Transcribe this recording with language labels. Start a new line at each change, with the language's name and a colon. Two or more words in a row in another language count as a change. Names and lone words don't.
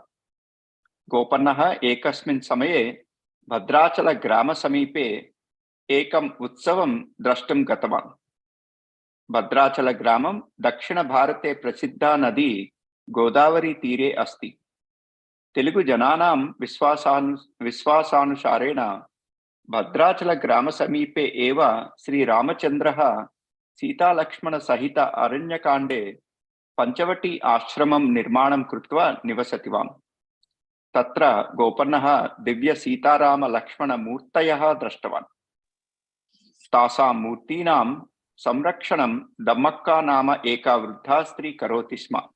Sanskrit: गोपन्नः एकस्मिन् समये भद्राचल ग्राम समीपे एकम् उत्सवम् द्रष्टुम् गतवान्. भद्राचल ग्रामम् दक्षिण भारते प्रसिद्ध नदी गोदावरी तीरे अस्ति. తెలుగు జనానాం విశ్వాసానుసారేణ భద్రాచల గ్రామ సమీపే एव श्रीरामचन्द्रः सीतालक्ष्मण सहित अरण्यकाण्डे पञ्चवटी आश्रमं निर्माणं कृत्वा निवसतिवान्। तत्र गोपन्नः दिव्य सीताराम लक्ष्मण मूर्तयः दृष्टवान्। तासां मूर्तीनां संरक्षणं दम्मक्का नाम एका वृद्धा स्त्री करोति स्म।